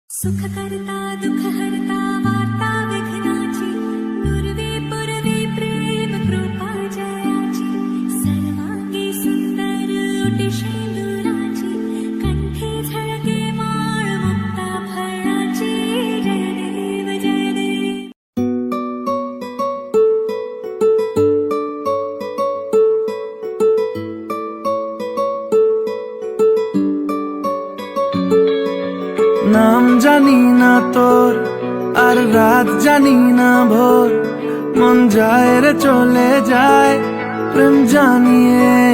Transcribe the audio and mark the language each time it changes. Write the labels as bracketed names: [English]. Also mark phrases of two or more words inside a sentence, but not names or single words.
[Marathi] सुख करता दुख हरता वार्ता विघ्नाची नुरवी पुरवी प्रेम कृपा जयाची सर्वांगी सुंदर उटी शेंदुराची कंठी झळके माळ मुक्ता फळाची जय देव जय देव. [Bangla] নাম জানি না তোর আর রাত জানি না ভোর মন যায় রে চলে যায় প্রেম জানিয়ে